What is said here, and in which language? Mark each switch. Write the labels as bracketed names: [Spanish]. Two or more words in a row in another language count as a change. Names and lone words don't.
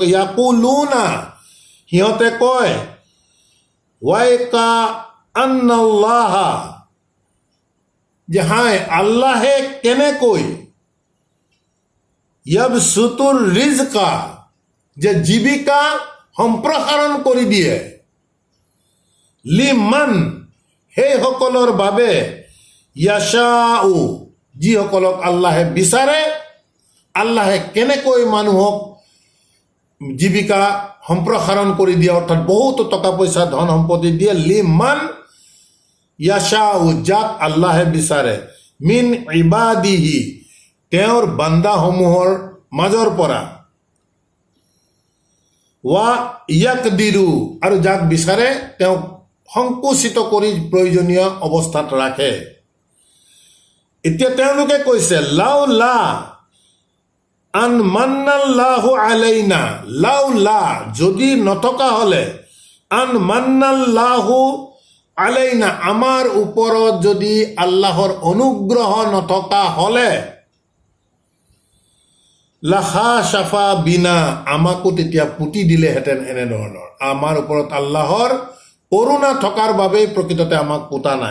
[Assamese] ইয়াকুলুনা, সিহঁতে কয়, [Arabic] ويكأن الله, [Assamese] যে হাই আল্লাহে কেনেকৈ, [Arabic] يبسط الرزق, [Assamese] যে জীৱিকা সম্প্ৰসাৰণ কৰি দিয়ে, লিমান, সেইসকলৰ বাবে, ইয়াশাউ, যিসকলক আল্লাহে বিচাৰে। আল্লাহে কেনেকৈ মানুহক জীৱিকা সম্প্ৰসাৰণ কৰি দিয়ে, অৰ্থাৎ বহুতো টকা পইচা ধন সম্পত্তি দিয়ে, [Arabic] لمن يشاء, [Assamese] যাক আল্লাহে বিচাৰে, [Arabic] من عباده, [Assamese] তেওঁৰ বান্দাসমূহৰ মাজৰ পৰা, [Arabic] ويقدر, [Assamese] আৰু যাক বিচাৰে তেওঁক সংকুচিত কৰি প্ৰয়োজনীয় অৱস্থাত ৰাখে। এতিয়া তেওঁলোকে কৈছে, [Arabic] لولا أن من الله علينا لولا, [Assamese] যদি নথকা হলে, [Arabic] أن من الله علينا, [Assamese] আমাৰ ওপৰত যদি আল্লাহৰ অনুগ্ৰহ নথকা হলে, [Arabic] لخسف بنا, [Assamese] আমাকো তেতিয়া পুতি দিলেহেঁতেন। এনেধৰণৰ আমাৰ ওপৰত আল্লাহৰ কৰোণা থকাৰ বাবেই প্ৰকৃততে আমাক পোতা নাই।